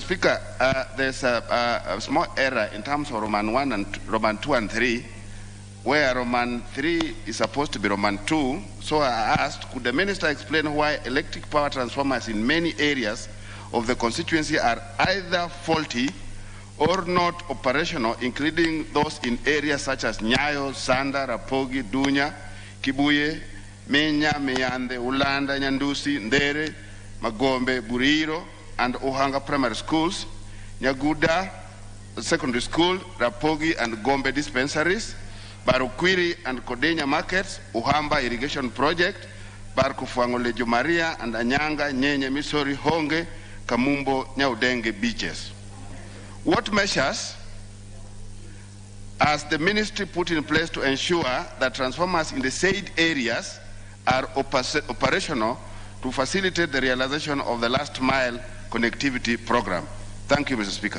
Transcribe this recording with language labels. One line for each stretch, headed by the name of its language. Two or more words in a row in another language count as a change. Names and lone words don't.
English: Speaker, there's a small error in terms of Roman 1 and Roman 2 and 3, where Roman 3 is supposed to be Roman 2. So I asked, could the minister explain why electric power transformers in many areas of the constituency are either faulty or not operational, including those in areas such as Nyayo, Sanda, Rapogi, Dunya, Kibuye, Menya, Meyande, Ulanda, Nyandusi, Ndere, Magombe, Buriro, and Ohanga primary schools, Nyaguda secondary school, Rapogi and Gombe dispensaries, Barukwiri and Kodenya markets, Uhamba irrigation project, Barkufuango Lejo Maria and Anyanga, Nyenye, Misori, Honge, Kamumbo, Nyaudenge beaches. What measures has the ministry put in place to ensure that transformers in the said areas are operational to facilitate the realization of the last mile connectivity program? Thank you, Mr. Speaker.